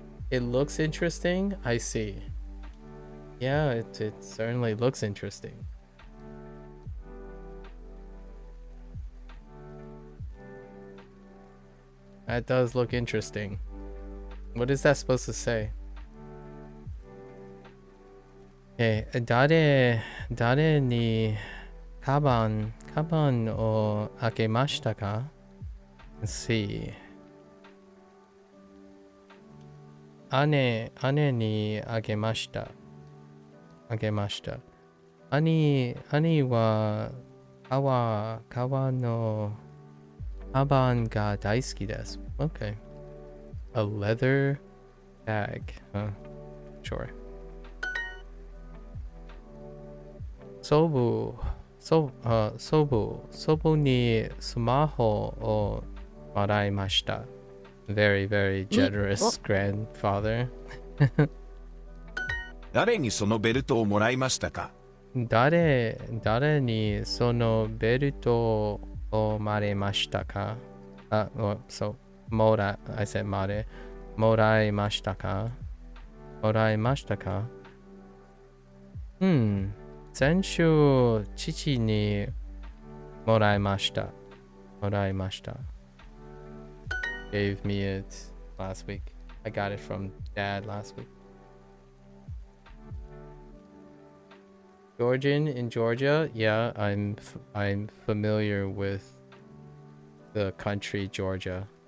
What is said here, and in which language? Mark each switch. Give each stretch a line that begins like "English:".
English: It looks interesting. I see. Yeah, it certainly looks interesting. That does look interesting. What is that supposed to say?
Japanese: Okay, 誰にカバンを開けましたか?
English: Let's see.
Japanese: 姉にあげました。兄は革のカバンが大好きです。
English: Okay. A leather bag. Huh. Sure.
Japanese: 祖母にスマホをもらいました。
English: Very, very generous grandfather.
Japanese: 誰にそのベルトをもらいましたか? 誰にそのベルトをもらいましたか?
English: I said
Japanese: もらいましたか? moraimashita ka? 先週、父にもらいました。
English: Gave me it last week. I got it from dad last week. Georgian in Georgia? Yeah, I'm familiar with the country Georgia.